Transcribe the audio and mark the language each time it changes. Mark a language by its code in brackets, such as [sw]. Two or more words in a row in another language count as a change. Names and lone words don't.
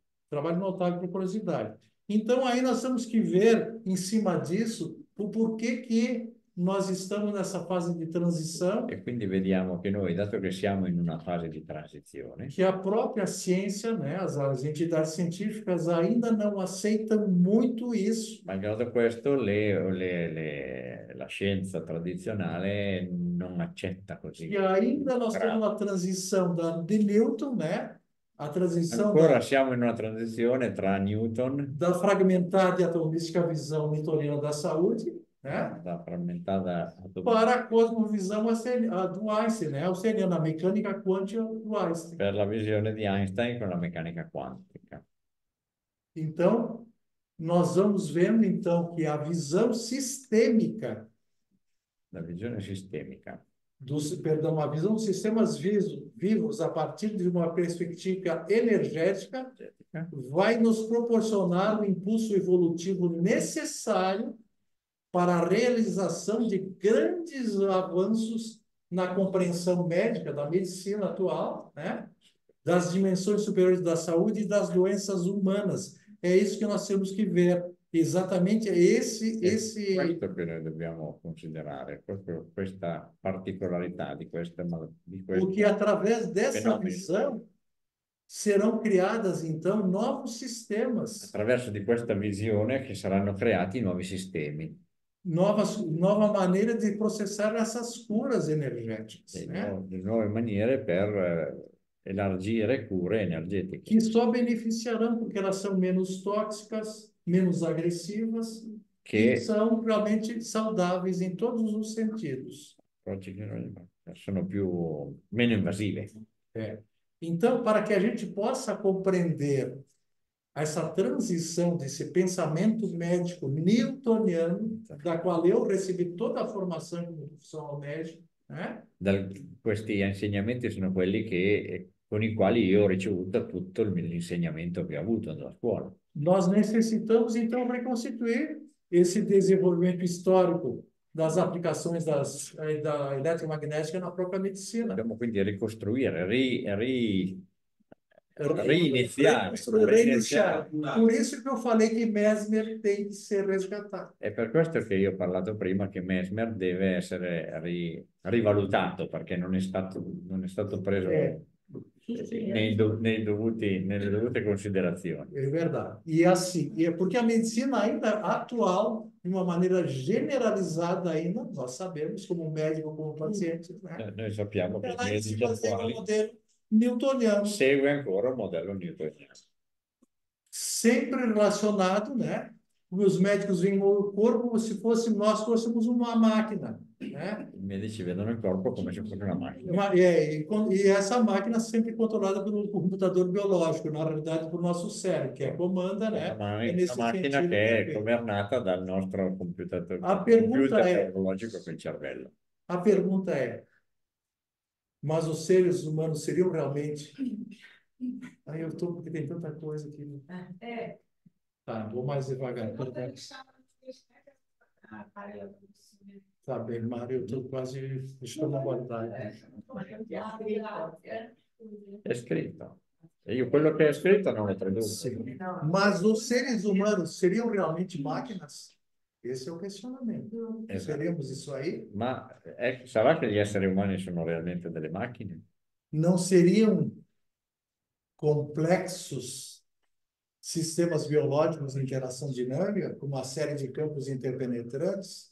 [pt] trabalho notável por curiosidade. Então aí nós temos que ver, em cima disso, o porquê que nós estamos nessa fase de transição, [it] E quindi vediamo che noi, dato che siamo in una fase di transizione, [pt] que a própria ciência, né, as entidades científicas ainda não aceitam muito isso. [it] malgrado questo, la scienza tradizionale non accetta così. [pt] E ainda nós estamos na transição de Newton, né? A transição [it] Ancora siamo in una transizione tra Newton, [pt] da fragmentada e atomística visão newtoniana da saúde, né? [it] da frammentata [pt] Para a cosmovisão do Einstein, né? Ou seja, na mecânica quântica do Einstein. [it] per la visione di Einstein con la meccanica quantica. [pt] Então, nós vamos vendo então que a visão sistêmica [it] La visione sistemica, [pt] a visão dos sistemas vivos a partir de uma perspectiva energética vai nos proporcionar o impulso evolutivo necessário para a realização de grandes avanços na compreensão médica da medicina atual, né? Das dimensões superiores da saúde e das doenças humanas. É isso que nós temos que ver. Exatamente [it] questo che noi dobbiamo considerare, proprio questa particolarità di questa [pt] porque através dessa [it] fenomeni. [pt] visão serão criadas então novos sistemas, [it] Attraverso di questa visione che saranno creati nuovi sistemi, [pt] nova maneira de processar essas curas energéticas, né? [it] nuove maniere per elargire cure energetiche. [pt] Que só beneficiarão porque elas são menos tóxicas, menos agressivas [it] Che [pt] e são realmente saudáveis em todos os sentidos. [it] sono meno invasive. [pt] Então, para que a gente possa compreender essa transição desse pensamento médico newtoniano, da qual eu recebi toda a formação como profissional médico, né? [it] Questi insegnamenti sono quelli con i quali io ho ricevuto tutto l'insegnamento che ho avuto nella scuola. [pt] Nós necessitamos, então, reconstituir esse desenvolvimento histórico das aplicações da eletromagnética na própria medicina. [it] Dobbiamo quindi ricostruire, reiniziare. [pt] Reiniciar. Por isso que eu falei que Mesmer tem que ser resgatado. [it] È per questo che io ho parlato prima che Mesmer deve essere rivalutato, perché non è stato preso nelle dovute considerazioni. [pt] É verdade. E assim, porque a medicina ainda atual, de uma maneira generalizada ainda, nós sabemos, como médico, como paciente, né? [it] Noi sappiamo che il [pt] Ela se [it] medico [pt] baseia no [it] attuale [pt] modelo newtoniano, [it] segue ancora il modello newtoniano. [pt] sempre relacionado, né? Os médicos veem o corpo como se nós fôssemos uma máquina, né? [it] I medici vedono il corpo come se fosse una macchina. [pt] E essa máquina sempre controlada pelo computador biológico, na realidade, por nosso cérebro, que comanda, né? [it] Una macchina che è governata dal nostro computer [pt] A pergunta è- [it] neurologico che è il cervello. [pt] A pergunta é: Mas os seres humanos seriam realmente... Aí eu estou, porque tem tanta coisa aqui. É, Tá, vou mais devagar. Tá bem, Mário, eu estou quase... Deixa eu aguardar. [it] È scritto. E io quello che è scritto non lo traduco. [pt] Sim. Mas os seres humanos seriam realmente máquinas? Esse é o questionamento. [it] Esatto. [pt] Seremos isso aí? [it] Ma sarà che gli esseri umani sono realmente delle macchine? [pt] Não seriam complexos sistemas biológicos em interação dinâmica, com uma série de campos interpenetrantes?